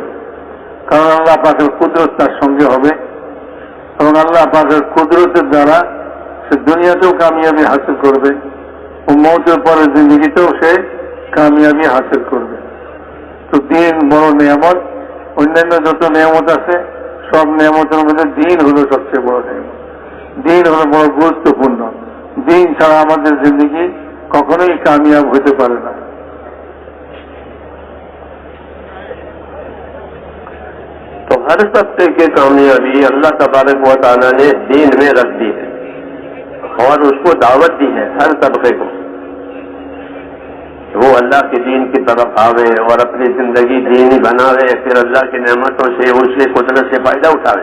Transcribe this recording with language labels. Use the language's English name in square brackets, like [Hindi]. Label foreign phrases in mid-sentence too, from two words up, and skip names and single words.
[Bangla] কারণ আল্লাহ পাকের কুদরত তার সঙ্গে হবে এবং আল্লাহ পাকের কুদরতের দ্বারা সে দুনিয়াতেও কামিয়াবি হাসিল করবে ও মওতের পরে জিন্দগিতেও সে কামিয়াবি হাসিল করবে. তো দিন বড় নিয়ামত. অন্যান্য যত নিয়ামত আছে সব নিয়ামতের মধ্যে দিন হলো সবচেয়ে বড় নিয়ামত. দিন হলো বড় গুরুত্বপূর্ণ. দিন ছাড়া আমাদের জিন্দগি কখনোই কামিয়াব হতে পারে না. [Urdu] تو ہر طبقے کی کامیابی اللہ تبارک و تعالیٰ نے دین میں رکھ دی ہے اور اس کو دعوت دی ہے ہر طبقے کو. وہ اللہ کے دین کی طرف آوے اور اپنی زندگی دینی بناوے, پھر اللہ کی نعمتوں سے اس کی قدرت سے فائدہ اٹھاوے.